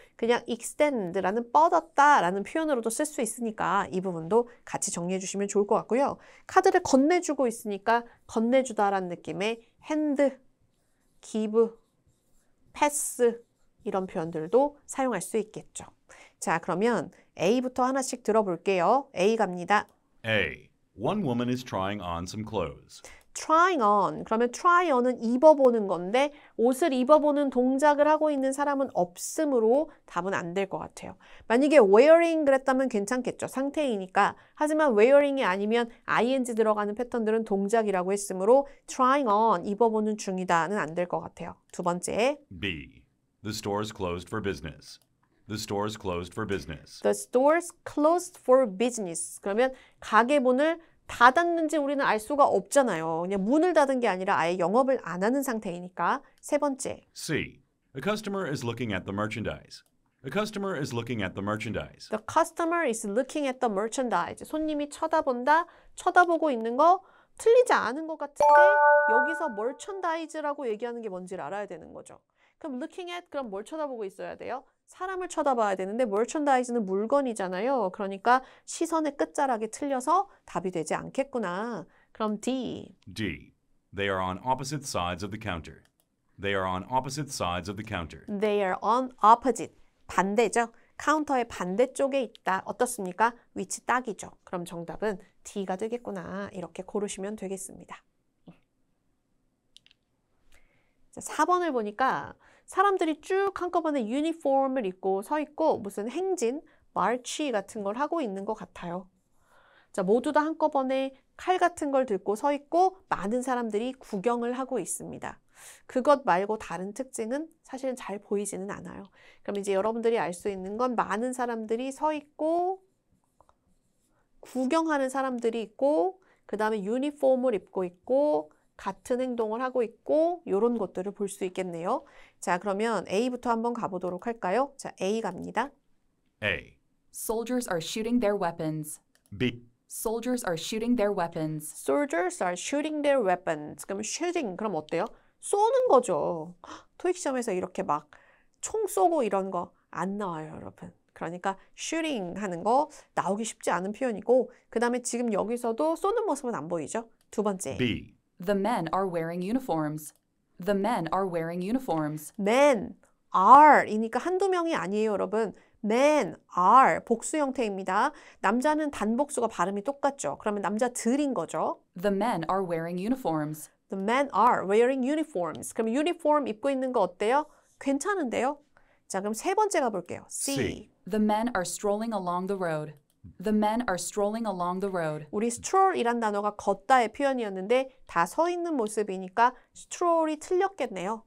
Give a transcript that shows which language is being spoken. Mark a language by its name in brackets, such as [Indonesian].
[Korean] 그냥 extend라는 뻗었다라는 표현으로도 쓸 수 있으니까 이 부분도 같이 정리해 주시면 좋을 것 같고요. 카드를 건네주고 있으니까 건네주다라는 느낌의 hand, give, pass 이런 표현들도 사용할 수 있겠죠. 자, 그러면 A부터 하나씩 들어볼게요. A 갑니다. [English] A. One woman is trying on some clothes. trying on. [Korean] 그러면 try on은 입어보는 건데 옷을 입어보는 동작을 하고 있는 사람은 없으므로 답은 안 될 것 같아요. 만약에 wearing 그랬다면 괜찮겠죠. 상태이니까. 하지만 wearing이 아니면 ing 들어가는 패턴들은 동작이라고 했으므로 trying on, 입어보는 중이다는 안 될 것 같아요. 두 번째. [English] B. The store is closed for business. The store is closed for business. The store's closed for business. [Korean] 그러면 가게 문을 닫았는지 우리는 알 수가 없잖아요. 그냥 문을 닫은 게 아니라 아예 영업을 안 하는 상태이니까. 세 번째. [English] C. A customer is looking at the merchandise. A customer is looking at the merchandise. The customer is looking at the merchandise. [Korean] 손님이 쳐다본다, 쳐다보고 있는 거 틀리지 않은 것 같은데 여기서 merchandise라고 얘기하는 게 뭔지를 알아야 되는 거죠. 그럼 looking at, 그럼 뭘 쳐다보고 있어야 돼요? 사람을 쳐다봐야 되는데 merchandise는 물건이잖아요. 그러니까 시선의 끝자락이 틀려서 답이 되지 않겠구나. 그럼 D. [English] D. They are on opposite sides of the counter. They are on opposite sides of the counter. They are on opposite. 반대죠. [Korean] 카운터의 반대쪽에 있다. 어떻습니까? 위치 딱이죠. 그럼 정답은 D가 되겠구나. 이렇게 고르시면 되겠습니다. 자, 4번을 보니까 사람들이 쭉 한꺼번에 유니폼을 입고 서 있고 무슨 행진, 마치 같은 걸 하고 있는 것 같아요. 자, 모두 다 한꺼번에 칼 같은 걸 들고 서 있고 많은 사람들이 구경을 하고 있습니다. 그것 말고 다른 특징은 사실은 잘 보이지는 않아요. 그럼 이제 여러분들이 알 수 있는 건 많은 사람들이 서 있고 구경하는 사람들이 있고 그 다음에 유니폼을 입고 있고 같은 행동을 하고 있고 이런 것들을 볼 수 있겠네요. 자, 그러면 A부터 한번 가보도록 할까요? 자, A 갑니다. [English] A. Soldiers are shooting their weapons. B. Soldiers are shooting their weapons. Soldiers are shooting their weapons. [Korean] 그럼 shooting, 그럼 어때요? 쏘는 거죠. 토익 시험에서 이렇게 막 총 쏘고 이런 거 안 나와요, 여러분. 그러니까 shooting 하는 거 나오기 쉽지 않은 표현이고 그 다음에 지금 여기서도 쏘는 모습은 안 보이죠? 두 번째. [English] B. The men are wearing uniforms. The men are wearing uniforms. [Korean] men are 이니까 한두 명이 아니에요, 여러분. men are 복수 형태입니다. 남자는 단복수가 발음이 똑같죠. 그러면 남자들인 거죠. [English] The men are wearing uniforms. The men are wearing uniforms. [Korean] 그럼 유니폼 입고 있는 거 어때요? 괜찮은데요? 자, 그럼 세 번째 가볼게요. [English] C. C. The men are strolling along the road. The men are strolling along the road. [Korean] 우리 stroll이란 단어가 걷다의 표현이었는데 다 서 있는 모습이니까 stroll이 틀렸겠네요.